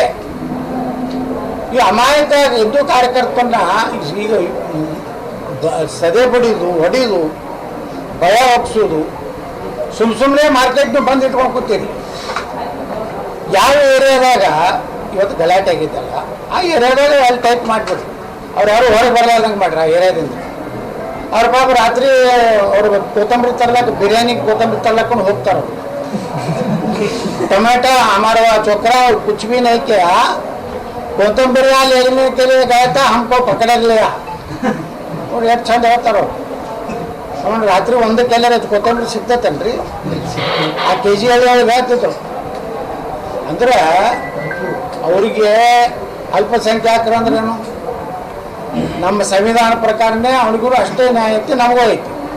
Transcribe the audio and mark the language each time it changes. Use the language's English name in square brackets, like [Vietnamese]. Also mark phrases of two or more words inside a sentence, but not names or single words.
[Kannada] ಈ ಅಮಾಯಕ ಹಿಂದೂ ಕಾರ್ಯಕರ್ತನ ಈಗ ಸದೆ ಬಡಿದು, ಹೊಡಿದು, ಭಯ ಒಪ್ಸೋದು, ಸುಮ್ಮನೆ ಮಾರ್ಕೆಟ್ನ ಬಂದು ಇಟ್ಕೊಂಡು ಕೂತೀರಿ. ಯಾವ ಏರಿಯಾದಾಗ ಇವತ್ತು ಗಲಾಟೆ ಆಗಿದ್ದಲ್ಲ, ಆ ಏರಿಯಾದಾಗ ಅಲ್ಲಿ ಟೈಪ್ ಮಾಡಿಬಿಡ್ರಿ. ಅವ್ರು ಯಾರು ಹೊರಗೆ ಬರಲಾರ್ದಂಗೆ ಮಾಡ್ರಿ ಆ ಏರಿಯಾದಿಂದ. ಅವ್ರ ಪಾಪ ರಾತ್ರಿ ಅವ್ರು ಕೊತ್ತಂಬರಿ ತರ್ಲಕ್ಕೆ, ಬಿರಿಯಾನಿ ಕೊತ್ತಂಬರಿ ತರ್ಲಕ್ಕೊಂಡು ಹೋಗ್ತಾರೆ. [Hindi] टमाटा हमारा छोकरा कुछ भी नहीं किया, कोतंबरी लेने के लिए गया था, हमको पकड़ लिया. [Kannada] और ಎಷ್ಟು ಚಂದ ಹೇಳ್ತಾರೋ. ಅವನು ರಾತ್ರಿ ಒಂದಕ್ಕೆ ಎಲ್ಲರ ಕೊತ್ತಂಬರಿ ಸಿಗ್ತೈತಲ್ರಿ, ಆ ಕೆ ಜಿ ಒಳಗೆ ಹೇಳ್ತಿದ್ರು. ಅಂದ್ರೆ ಅವರಿಗೆ ಅಲ್ಪಸಂಖ್ಯಾತರು ಅಂದ್ರೇನು, ನಮ್ಮ ಸಂವಿಧಾನ ಪ್ರಕಾರನೇ ಅವನಿಗೂ ಅಷ್ಟೇ ನ್ಯಾಯ ಐತಿ, ನಮಗೂ ಐತಿ.